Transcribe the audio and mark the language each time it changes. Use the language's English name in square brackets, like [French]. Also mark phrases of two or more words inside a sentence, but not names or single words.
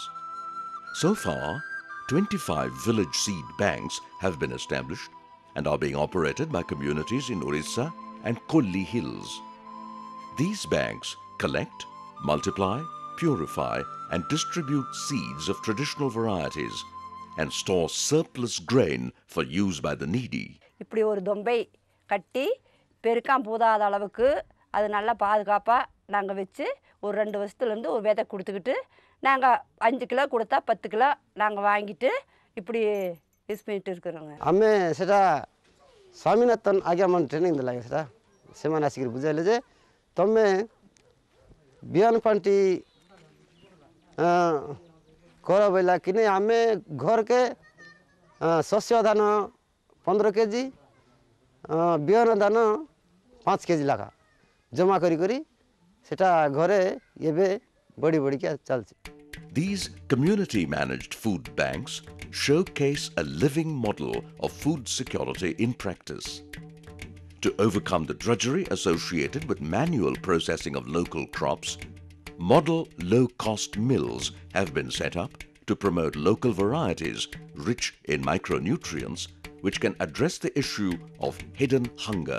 [English] So far, 25 village seed banks have been established and are being operated by communities in Orissa and Kolli Hills. These banks collect, multiply, purify and distribute seeds of traditional varieties and store surplus grain for use by the needy. [Tamil] இப்படி ஒரு தொம்பை கட்டி பெருக்கம் போதாத அளவுக்கு அது நல்லா பாதுகாப்பாக நாங்கள் வச்சு ஒரு 2 வருஷத்துலேருந்து ஒரு விதை கொடுத்துக்கிட்டு நாங்கள் 5 கிலோ கொடுத்தா 10 கிலோ நாங்கள் வாங்கிட்டு இப்படி யூஸ் பண்ணிட்டு இருக்கிறோங்க. [Odia] ଆମେ ସେଟା ସ୍ୱାମୀନାଥନ ଆଜ୍ଞା ମାନେ ଟ୍ରେନିଂ ଦେଲାங்க ସେଟା ସେମାନେ ଆସିକି ବୁଝାଇଲେ ଯେ ତମେ ବିହନ ପାଣ୍ଠି କର ବୋଇଲା କିନି ଆମେ ଘରକେ ଶସ୍ୟ ଧାନ 15 କେଜି ବିହନ ଧାନ 5 କେଜି ଲେଖା ଜମା କରି କରି ସେଟା ଘରେ ଏବେ ବଢ଼ି ବଢ଼ିକି ଚାଲିଛି. [English] These community-managed food banks showcase a living model of food security in practice. To overcome the drudgery associated with manual processing of local crops, model low-cost mills have been set up to promote local varieties rich in micronutrients which can address the issue of hidden hunger.